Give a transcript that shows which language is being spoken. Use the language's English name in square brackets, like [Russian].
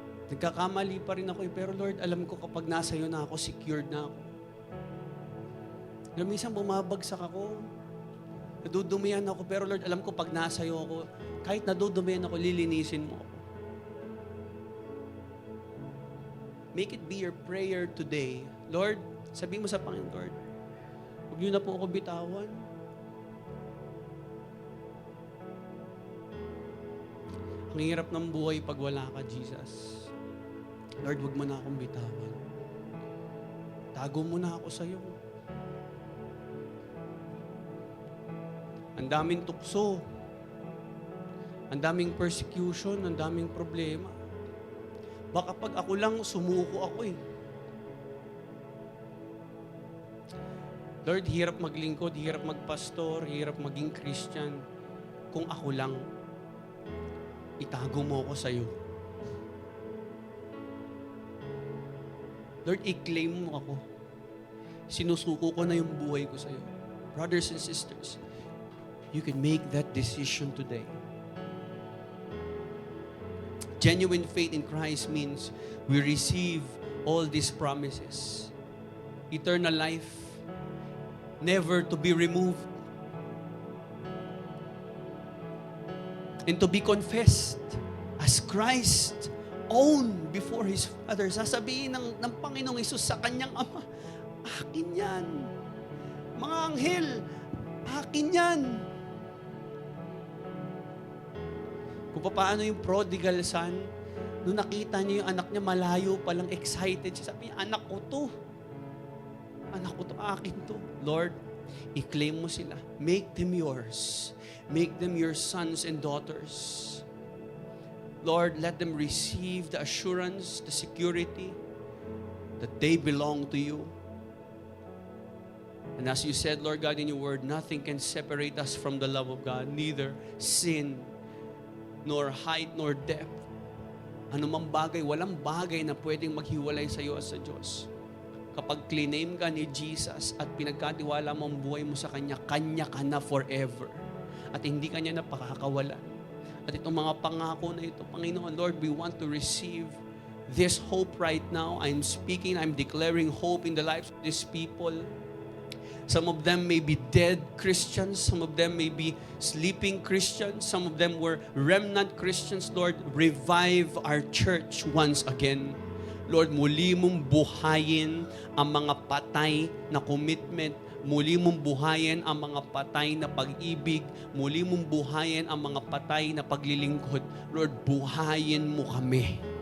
[Filipino] Nagkakamali pa rin ako pero Lord, alam ko kapag nasa iyo na ako, secured na ako. Alam, minsan bumabagsak ako, nadudumihan ako, pero Lord, alam ko pag nasa iyo ako, kahit nadudumihan ako, lilinisin mo ako. [English] Make it be your prayer today. [Filipino] Lord, sabihin mo sa Panginoon, Lord, huwag niyo na po ako bitawan. Ang hirap ng buhay pag wala ka, Jesus. Lord, huwag mo na akong bitawan. Tago mo na ako sa iyo. Ang daming tukso. Ang daming persecution, ang daming problema. Baka pag ako lang, sumuko ako eh. Lord, hirap maglingkod, hirap magpastor, hirap maging Christian. Kung ako lang, itago mo ako sa iyo. Lord, i-claim mo ako. Sinusuko ko na yung buhay ko sa iyo. [English] Brothers and sisters, you can make that decision today. Genuine faith in Christ means we receive all these promises. Eternal life, never to be removed. And to be confessed as Christ own before His Father. [Filipino] Sasabihin ng Panginoong Hesus sa Kanyang Ama, akin yan. Mga anghel, akin yan. Kung paano yung prodigal son, nung nakita niya yung anak niya, malayo palang excited siya. Sabi niya, anak ko to. Anak ko to, akin to. Lord, i-claim mo sila. [English] Make them yours. Make them your sons and daughters. Lord, let them receive the assurance, the security that they belong to you. And as you said, Lord God, in your word, nothing can separate us from the love of God, neither sin, nor height, nor depth. [Filipino] Anumang bagay, walang bagay na pwedeng maghiwalay sa iyo as sa Diyos. Kapag claim ka ni Jesus at pinagkatiwala mo ang buhay mo sa Kanya, Kanya ka na forever. At hindi Kanya na pakakawalan. At itong mga pangako na ito, Panginoon, Lord, [English] we want to receive this hope right now. I'm speaking, I'm declaring hope in the lives of these people. Some of them may be dead Christians. Some of them may be sleeping Christians. Some of them were remnant Christians. Lord, revive our church once again. [Filipino] Lord, muli mong buhayin ang mga patay na commitment. Muli mong buhayin ang mga patay na pag-ibig. Muli mong buhayin ang mga patay na paglilingkod. Lord, buhayin mo kami.